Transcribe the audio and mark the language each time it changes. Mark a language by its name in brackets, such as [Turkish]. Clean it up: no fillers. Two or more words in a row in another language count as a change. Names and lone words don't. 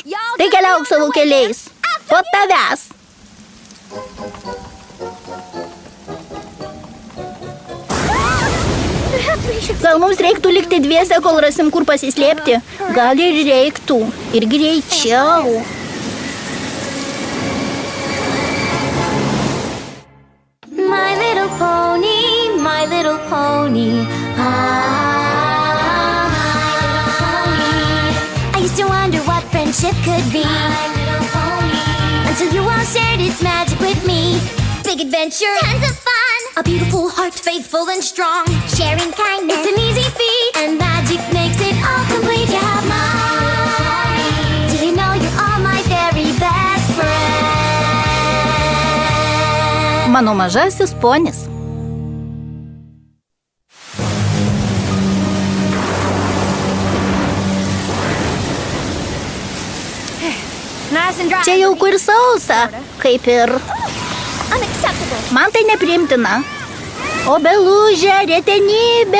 [Lithuanian] Tai keliauk savo keliais. Po tavęs. Gal mums reiktų likti dviese, kol rasim, kur pasislėpti? Gal ir reiktų. Ir greičiau. [English] My little pony, my little pony. I used to wonder what friendship could be. Until you all shared its magic with me. Big adventure, tons of fun. A beautiful heart, faithful and strong. Sharing kindness, it's an easy feat. And magic makes it all complete. You have mine. Did you know you're all my very best friend? [Lithuanian] Mano mažasis ponis. Čia jauku ir sausa, kaip ir... Man tai nepriimtina. Obelužė, retenybė.